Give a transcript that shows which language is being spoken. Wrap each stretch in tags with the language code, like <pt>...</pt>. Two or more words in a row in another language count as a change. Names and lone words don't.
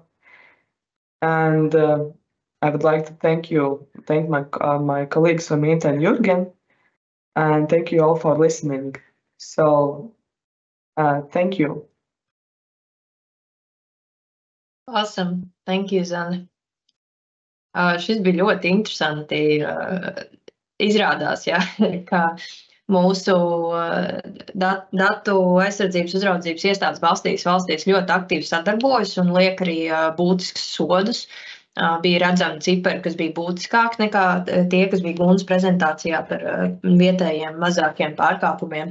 <en>And I would like to thank my colleagues Samita and Jürgen, and thank you all for listening. So thank you. Awesome. Thank you, Zane.</en> <lv>Šis bija ļoti interesanti izrādās, jā, ka mūsu datu aizsardzības uzraudzības iestādes valstīs ļoti aktīvi sadarbojas un liek arī būtiskus sodus. Bija redzami cipari, kas bija būtiskāki nekā tie, kas bija Gunas prezentācijā par vietējiem mazākiem pārkāpumiem.</lv>